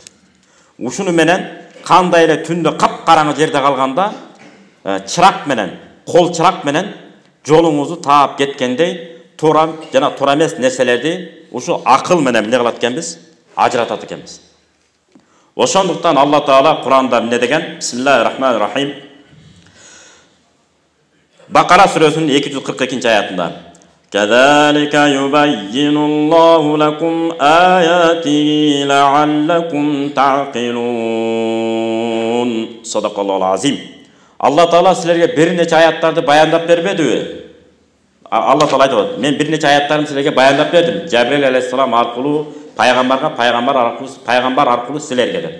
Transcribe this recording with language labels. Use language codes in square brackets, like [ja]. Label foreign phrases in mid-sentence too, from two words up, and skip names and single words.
[ky] Ушуну менен кандай эле түндө капкараңгы жерде калганда, чырак менен, кол чырак менен жолуңузду таап кеткендей, туура жана туура эмес нерселерди ушу акыл менен эмне кылат экенбиз? Ажыратат экенбиз. Ошондуктан Алла Таала Куранда эмне деген? [ar] بسم الله الرحمن الرحيم. [ky] Бакара сүрөсүнүн 242-аятында: [ar] "كذلك يبين الله لكم آياته لعلكم تعقلون." صدق الله العظيم. [ky] Алла Таала силерге бир нече аяттарды баяндап бербедиби? Алла Таала айтат: "Мен бир нече аяттарды силерге баяндап бердим. Жабрил алейхиссалам аркылуу пайгамбар аркылуу силерге" деп.